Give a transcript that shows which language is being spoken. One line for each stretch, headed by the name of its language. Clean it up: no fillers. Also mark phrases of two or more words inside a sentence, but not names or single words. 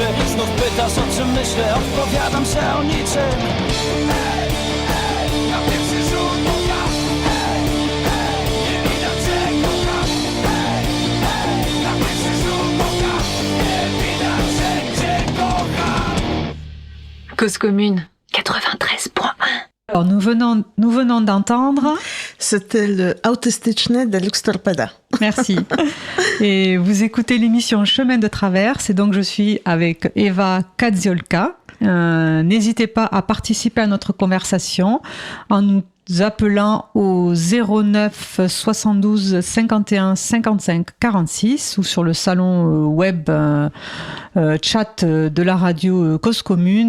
Polish: Znów pytasz, o czym myślę, odpowiadam, że o niczym. Na pierwszy rzut oka, nie widać, że kocham. Na pierwszy rzut oka, nie widać, że cię kocham.
French: Cause commune 93.1. Alors, nous venons d'entendre. C'était le Autystyczny de Lux Torpeda. Merci. Et vous écoutez l'émission Chemin de Traverse. Et donc, je suis avec Eva Kadziolka. N'hésitez pas à participer à notre conversation en nous appelant au 09 72 51 55 46 ou sur le salon web chat de la radio Cause Commune.